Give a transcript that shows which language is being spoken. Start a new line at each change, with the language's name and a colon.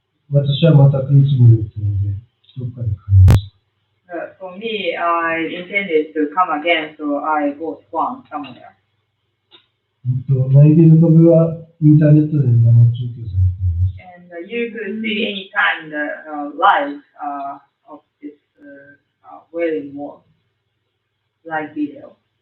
Japanese: 私はまた来るつもりだったので、どっかで買いました。
English: For me, I intended to come again, so I bought one somewhere.
Japanese: 9/11株はインターネットで生中継されています。
English: And you could see anytime the live of this Wailing Wall live video.